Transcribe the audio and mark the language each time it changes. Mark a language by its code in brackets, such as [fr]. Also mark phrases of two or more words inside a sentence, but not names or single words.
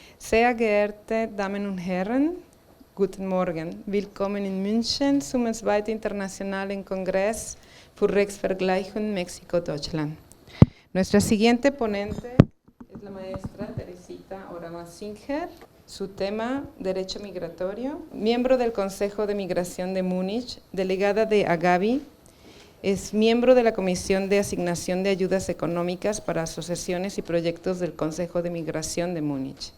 [de] Sehr geehrte Damen und Herren, guten Morgen. Willkommen in München zum zweiten internationalen Kongress für Rechtsvergleichung Mexiko-Deutschland. [es] Nuestra siguiente ponente es la maestra Teresita Orama-Singer. Su tema, Derecho Migratorio. Miembro del Consejo de Migración de Múnich, delegada de Agavi. Es miembro de la Comisión de Asignación de Ayudas Económicas para Asociaciones y Proyectos del Consejo de Migración de Múnich.